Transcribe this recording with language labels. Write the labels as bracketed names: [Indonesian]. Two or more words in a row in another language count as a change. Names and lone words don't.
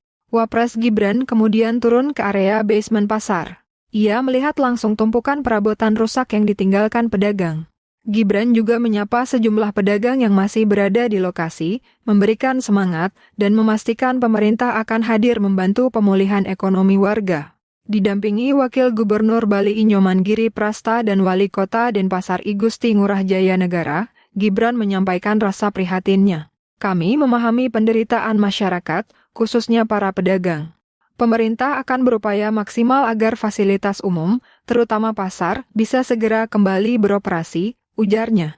[Indonesian] Wapres Gibran kemudian turun ke area basement pasar. Ia melihat langsung tumpukan perabotan rusak yang ditinggalkan pedagang. Gibran juga menyapa sejumlah pedagang yang masih berada di lokasi, memberikan semangat, dan memastikan pemerintah akan hadir membantu pemulihan ekonomi warga. Didampingi Wakil Gubernur Bali Inyoman Giri Prasta dan Wali Kota Denpasar I Gusti Ngurah Jaya Negara, Gibran menyampaikan rasa prihatinnya. Kami memahami penderitaan masyarakat, khususnya para pedagang. Pemerintah akan berupaya maksimal agar fasilitas umum, terutama pasar, bisa segera kembali beroperasi, ujarnya.